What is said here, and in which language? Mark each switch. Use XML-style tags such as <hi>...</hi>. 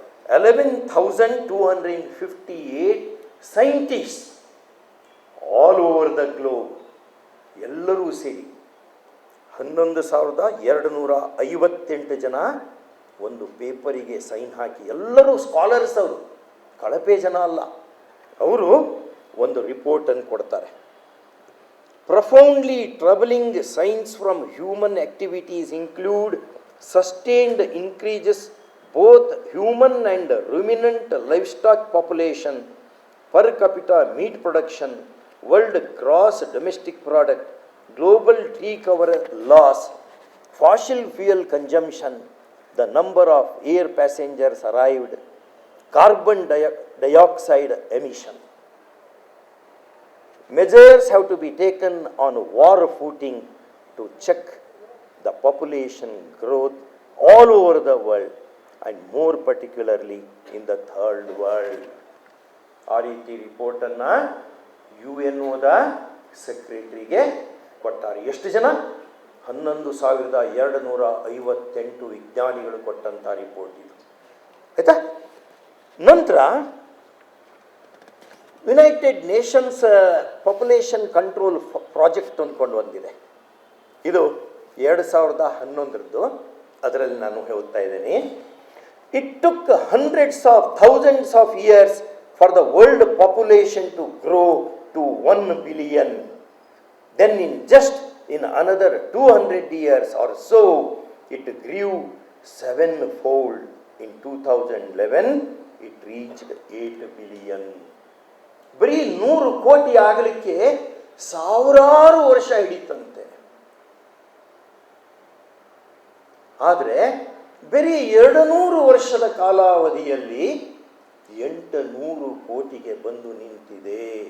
<kn>11,258</kn> <en>scientists all over the globe,</en> <kn>ಎಲ್ಲರೂ ಸೇರಿ 11,258 ಜನ ಒಂದು ಪೇಪರಿಗೆ ಸೈನ್ ಹಾಕಿ, ಎಲ್ಲರೂ ಸ್ಕಾಲರ್ಸ್, ಅವರು ಕಳಪೆ ಜನ ಅಲ್ಲ, ಅವರು ಒಂದು ರಿಪೋರ್ಟನ್ನು ಕೊಡ್ತಾರೆ.</kn> <en>Profoundly troubling signs from human activities include sustained increases both human and ruminant livestock population, per capita meat production, world gross domestic product, global tree cover loss, fossil fuel consumption, the number of air passengers arrived, carbon dioxide emission. Measures have to be taken on war footing to check the population growth all over the world and more particularly in the third world.</en> <kn>ಆ ರೀತಿ ರಿಪೋರ್ಟನ್ನು UNOದ ಸೆಕ್ರೆಟರಿಗೆ ಕೊಟ್ಟಾರೆ. ಎಷ್ಟು ಜನ? 11,258 ವಿಜ್ಞಾನಿಗಳು ಕೊಟ್ಟಂಥ report ಇದು, ಆಯ್ತಾ? ನಂತರ United Nations population control project ಅಂದ್ಕೊಂಡು ಒಂದಿದೆ. ಇದು 2011ರದ್ದು, ಅದರಲ್ಲಿ ನಾನು ಓದ್ತಾ ಇದ್ದೀನಿ.</kn> <en>It took hundreds of thousands of years for the world population to grow to 1 billion. Then in another 200 years or so, it grew 7-fold. In 2011, it reached 8 billion.</en> <kn>ಬರೀ 100 ಕೋಟಿ ಆಗಲಿಕ್ಕೆ ಸಾವಿರಾರು ವರ್ಷ ಹಿಡಿತಂತೆ. ಆದರೆ ಬರೀ 200 ವರ್ಷದ ಕಾಲಾವಧಿಯಲ್ಲಿ 800 ಕೋಟಿಗೆ ಬಂದು ನಿಂತಿದೆ.</kn>